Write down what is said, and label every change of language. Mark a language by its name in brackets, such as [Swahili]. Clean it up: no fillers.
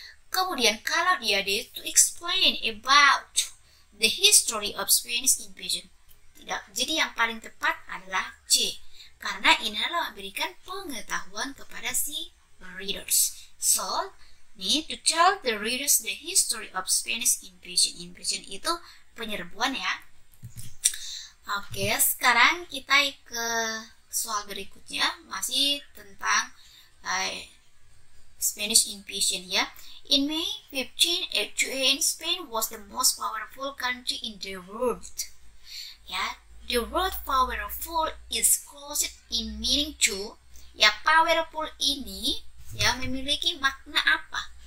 [Indonesian] Kemudian kalau dia [English] D, to explain about the history of Spanish invasion. [Indonesian] Tidak, jadi yang paling tepat adalah C, karena ini adalah memberikan pengetahuan kepada si readers. [English] So, to tell the readers the history of Spanish invasion. [Indonesian] Invasion itu penyerbuan ya. Oke, sekarang kita ke soal berikutnya, masih tentang Spanish invasion ya. [English] In May 1588, Spain was the most powerful country in the world. Ya, the word powerful is closed in meaning to. [Indonesian] Ya, powerful ini ya memiliki makna apa?